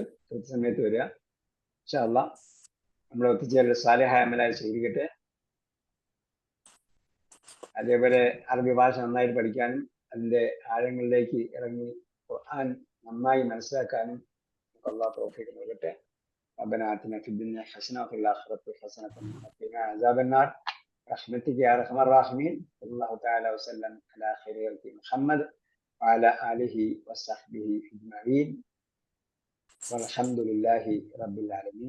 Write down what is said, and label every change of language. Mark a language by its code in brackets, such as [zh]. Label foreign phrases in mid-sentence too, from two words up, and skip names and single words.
[ml] കൃത്യസമയത്ത് വരിക. [ar] إن شاء الله [ml] നമ്മളെ ഒത്തുചേരൽ സാലിഹായ അമലായി സ്വീകരിക്കട്ടെ. അതേപോലെ അറബി ഭാഷ നന്നായിട്ട് പഠിക്കാനും അതിന്റെ ആഴങ്ങളിലേക്ക് ഇറങ്ങി ഖുർആൻ നന്നായി മനസ്സിലാക്കാനും അല്ലാഹു തൗഫീഖ് നൽകട്ടെ. [ar] ربنا آتنا في الدنيا حسنة وفي الآخرة حسنة وقنا عذاب النار برحمتك يا أرحم الراحمين. صلى الله تعالى وسلم على خير خلق محمد وعلى آله وصحبه أجمعين والحمد لله رب العالمين.